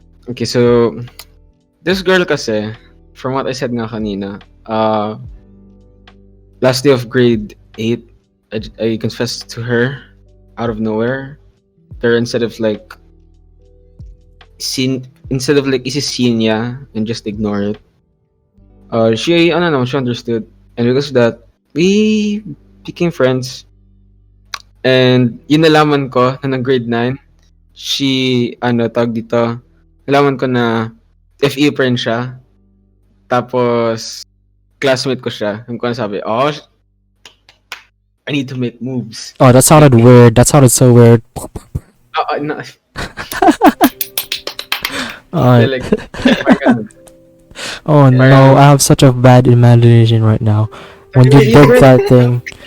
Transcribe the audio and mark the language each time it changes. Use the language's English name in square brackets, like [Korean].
[English] Okay, so this girl kasi, from what I said [Filipino] nga kanina, [English] last day of grade 8, I confessed to her out of nowhere. Pero instead of like [Filipino] isi-scene niya [English] and just ignore it, she understood, and because of that we became friends. [Filipino] And yun nalaman ko na ng grade 9, she tawag dito, nalaman ko na FE pa rin siya, tapos classmate ko siya. Yung ko sabi, [English] I need to make moves. Oh, that sounded weird. That sounded so weird. No. Alright. Like, Oh no, I have such a bad imagination right now. When you did that thing,